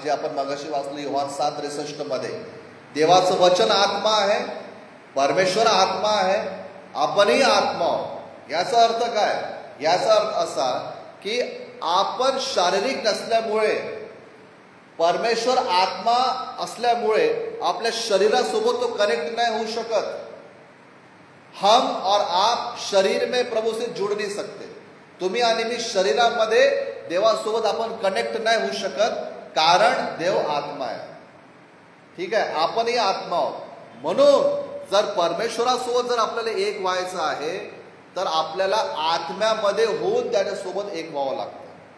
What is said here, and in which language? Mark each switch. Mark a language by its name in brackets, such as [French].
[Marathi] जे आपण मगाशी वाचलं योहान 7:63 मध्ये, देवाचं वचन आत्मा आहे, परमेश्वर आत्मा आहे, आपणही आत्मा आहोत. याचा अर्थ काय? याचा अर्थ असा की आपण शारीरिक नसल्यामुळे, परमेश्वर आत्मा असल्यामुळे आपल्या शरीरासोबत तो कनेक्ट नाही होऊ शकत. [Hindi] हम और आप शरीर में प्रभु से जुड़ नहीं सकते. [Marathi] तुम्ही आणि मी शरीरामध्ये देवासोबत आपण कनेक्ट नाही होऊ शकत, कारण देव आत्मा आहे. ठीक आहे, आपणही आत्मा आहोत. म्हणून जर परमेश्वरासोबत जर आपल्याला एक व्हायचं आहे तर आपल्याला आत्म्यामध्ये होऊन त्याच्यासोबत एक व्हावं लागतं.